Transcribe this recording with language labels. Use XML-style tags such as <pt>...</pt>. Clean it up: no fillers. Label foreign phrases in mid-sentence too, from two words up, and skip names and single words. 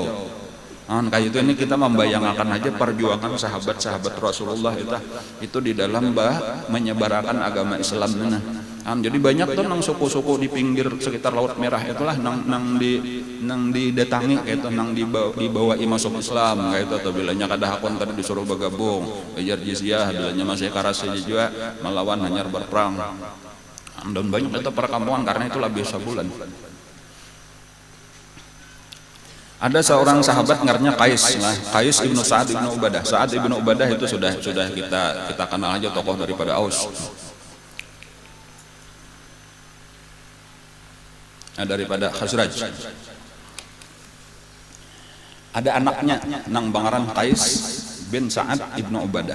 <bjn>Kayak itu ini kita membayangkan aja perjuangan sahabat-sahabat Rasulullah itu di dalam menyebarkan agama Islam. Jadi banyak tuh nang suku-suku di pinggir sekitar Laut Merah itulah nang didatangi kayak itu, nang dibawa masuk Islam kayak itu. Atau bilanya kada hakon tadi disuruh bergabung bayar jizyah, bilanya masih karasi juga melawan hanyar berperang. Dan banyak itu perkampungan karena itulah biasa bulan. Ada seorang sahabat ngarnya Qais ibnu Sa'ad ibnu Ubadah.</bjn> <id>Sa'ad ibnu Ubadah itu sudah kita kenal aja, tokoh daripada Aus. Daripada Khazraj.</id> <bjn>Ada anaknya nang bangaran Qais bin Sa'ad ibnu Ubadah.</bjn>